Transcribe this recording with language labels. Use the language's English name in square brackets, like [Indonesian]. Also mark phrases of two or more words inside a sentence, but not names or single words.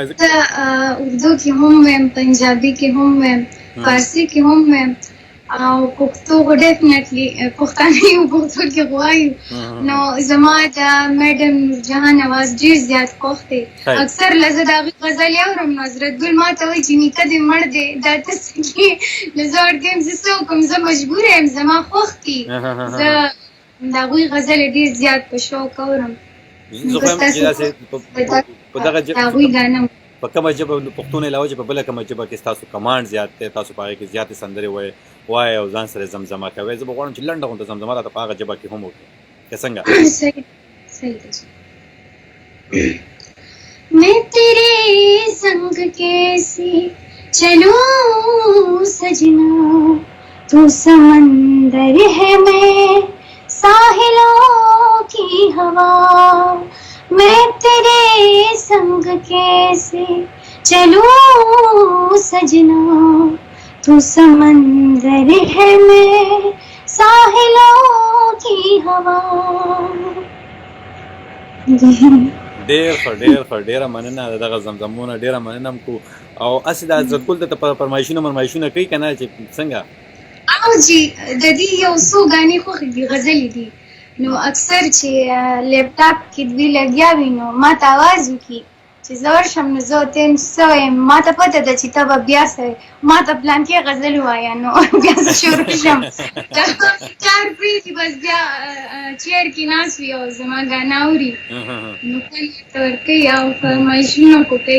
[Pashto] زه اردو کې هم ویم پنجابي کې هم ویم فارسي کې هم ویم او پښتو خو ډیفینټلی پښتانه یو پښتو کې غواړو نو زما د میډم جهان اواز ډېر زیات خوښ دی اکثر لزه د هغې غزلې اورم نو حضرت ګل ما ته وایي چې نیکه دې مړ دی دا ته څه کې لزه ورته یم زه څه وکړم زه مجبوره یم زما خوښ دي زه د هغوی غزلې ډېر زیات په شوق اورم په دغه په کومه ژبه پښتو نه علاوه په بله کومه ژبه کې ستاسو کمانډ زیات دی تاسو په هغې کې زیاتې سندرې وایئ او ځان سره زمزمه کوئ زه به غواړم چې لنډه غونډه زمزمه راته په هغه ژبه کې هم وکړئ که څنګه [Hindi] मैं तेरे संग कैसे चलूं सजना तू समंदर है मैं साहिलों की हवा मैं तेरे संग कैसे चलूं सजना तू समंदर है मैं साहिलों की हवा [Pashto] ډېره مننه دغه زمزمونه ډېره مننه م کو او هسې د حضرت ګل ته فرمایشونه کوي که نه چې څنګه او جی د دې یو څو ګانې خوښې دي غزلې دي نو اکثر چې لیپټاپ کې دوی لګیا وي نو ما ته آواز وکړي چې زه ورشم نو زه ورته یم څه وایم ما ته پته ده چې ته به بیا ما ته پلانکې غزل ووایه نو بیا زه شروع شم کار پرېږدي بس بیا چیر کې ناست وي او زما ګانا اوري نو کل ورته ورکوي او فرمایشونه خو کوي